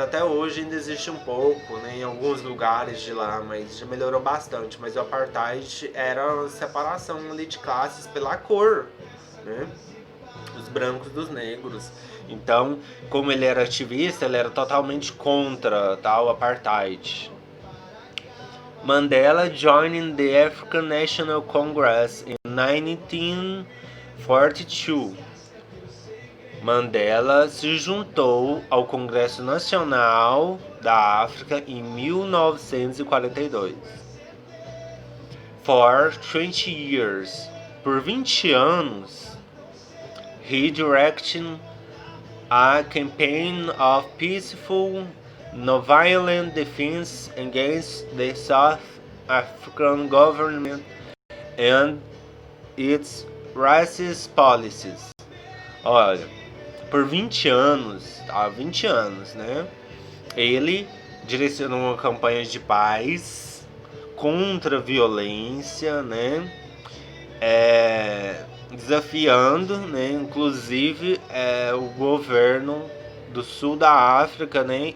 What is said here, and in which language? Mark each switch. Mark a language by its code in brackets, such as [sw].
[pt] Até hoje ainda existe um pouco, né? Em alguns lugares de lá, mas já melhorou bastante. Mas o apartheid era a separação ali de classes pela cor, né? Os brancos dos negros. Então, como ele era ativista, ele era totalmente contra tal apartheid. [en] Mandela joined the African National Congress in 1942. [pt] Mandela se juntou ao Congresso Nacional da África em 1942. [en] For 20 years, [pt] por 20 anos, [en] he directed a campaign of peaceful no violent defense against the South African government and its racist policies. [pt] Olha, por 20 anos, tá? 20 anos, né? Ele direcionou uma campanha de paz contra a violência, né? Desafiando, né? Inclusive o governo do sul da África, né?